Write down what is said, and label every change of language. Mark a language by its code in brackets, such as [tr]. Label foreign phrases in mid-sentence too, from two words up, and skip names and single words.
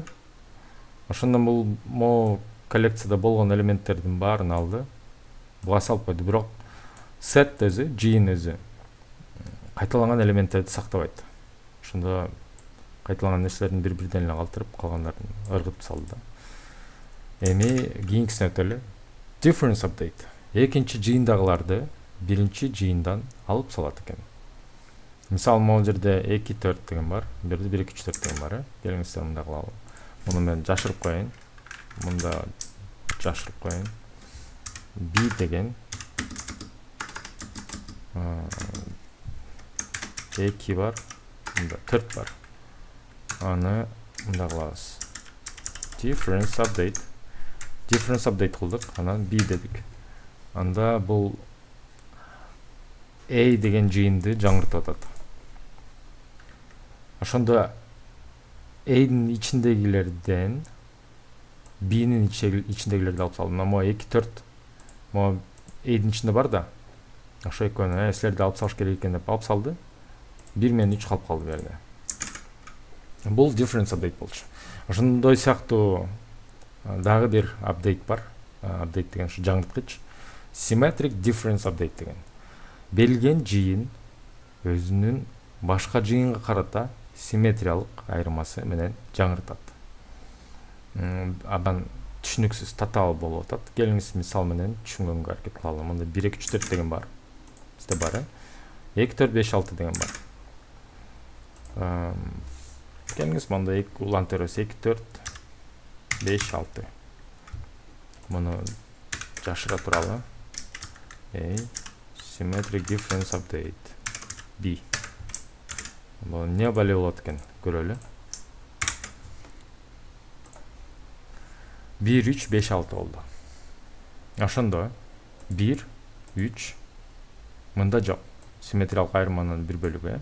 [ky] Ошондон бул коллекцияда болгон элементтердин баарын алды. Буга салып койду, бирок set өзү, жыйын өзү кайталанган элементтерди сактабайт. Ошондо кайталанган нерселердин бири-бирден эле калтырып, калгандарын ыргытып салды да. Эми кийинкисине өтөлү. [en] Difference update. [ky] Экинчи жыйындагыларды биринчи жыйындан алып салат экен. Мисалы, могу жерде 2-4 деген бар, бул жерде 1-2-3-4 деген бар. Келиңиздер, мындай кылалы. Муну мен жашырып коеюн. Мында жашырып коеюн. B деген 2 бар, мында 4 бар. Аны мында кылабыз. [en] Difference update. Difference update [ky] кылдык, анан B дедик. Анда бул A деген жыйынды жаңыртып атат. Ошондо A'нын ичиндегилерден B'нин ичиндегилерди алып салдым. Мына 2-4 могу A'нын ичинде бар да. Ошо экөөнү силерди алып салыш керек экен деп алып салды. 1 менен 3 калып калды бу жерде. Бул [en] difference update [ky] болчу. Ошондой сыяктуу дагы бир апдейт бар. Апдейт деген ушу жаңырткыч. [en] Symmetric difference update [ky] деген. Берилген жыйын өзүнүн башка жыйынга карата симметриялык айырмасы менен жаңыртат. Абан түшүнүксүз татаал болуп атат. Келиңиз мисал менен түшүнгөнгө аракет кылалы. Мында 1-2-3-4 деген бар. Бизде бар. 2-4-5-6 деген бар. Келиңиз мында улантып беребиз. 2-4-5-6. Муну жашыра туралы. [en] Symmetric difference update. [ky] B. Бул не бале болот экен, көрөлү. 1-3-5-6 болду. Ошондо 1-3 мында жок. Симметриялык айырманын бир бөлүгү.